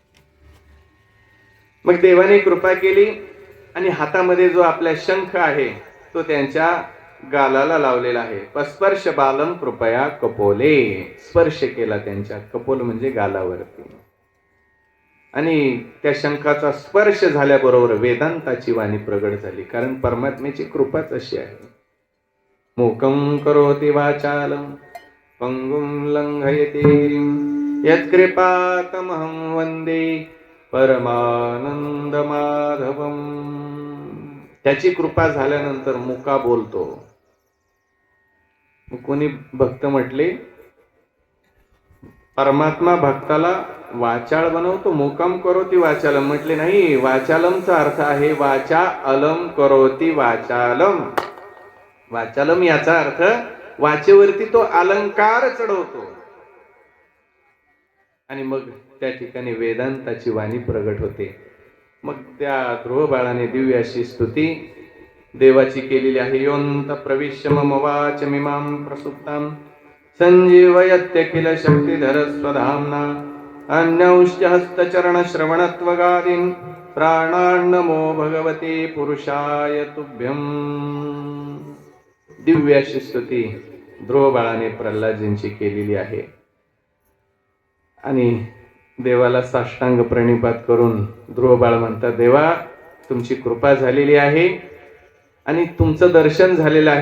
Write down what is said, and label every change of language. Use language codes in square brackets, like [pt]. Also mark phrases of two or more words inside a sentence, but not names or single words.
[mr] मग देवाने कृपा केली आणि हातामध्ये जो आपला शंख आहे तो त्यांच्या गालाला लावलेला आहे. [sa] स्पर्श बालम कृपया कपोले, [mr] स्पर्श केला त्यांच्या, कपोल म्हणजे गालावरती. आणि त्या शंखाचा स्पर्श झाल्याबरोबर वेदांताची वाणी प्रगट झाली, कारण परमात्म्याची कृपाच अशी आहे. [sa] मूकं करोति वाचालं पंगुं लंघयते यत्कृपातमहं वंदे परमानंद माधवम. [mr] त्याची कृपा झाल्यानंतर मुका बोलतो. कोणी भक्त म्हटले, परमात्मा भक्ताला वाचाळ बनवतो. [sa] मुकम करोती वाचालम [mr] म्हटले नाही, वाचालमचा अर्थ आहे [sa] वाचा अलम करोती वाचालम. [mr] वाचालम याचा अर्थ वाचेवरती तो अलंकार चढवतो. आणि मग त्या ठिकाणी वेदांताची वाणी प्रगट होते. मग त्या ध्रुव बाळाने दिव्य अशी स्तुती देवाची केलेली आहे. [sa] योंत प्रविश्य मम वाचमिमां प्रसुप्तां संजीवयत्यखिल शक्तिधर स्वधाम्ना अन्यौश्च हस्तचरण श्रवणत्वगादीन् प्राणान्नमो भगवते पुरुषाय तुभ्यं. [mr] दिव्य अशी स्तुती ध्रुव बाळाने प्रल्हादजींची केलेली आहे. आणि देवाला साष्टांग प्रणिपात करून ध्रुव बाळ म्हणतात, देवा तुमची कृपा झालेली आहे आणि तुमचं दर्शन झालेलं आहे.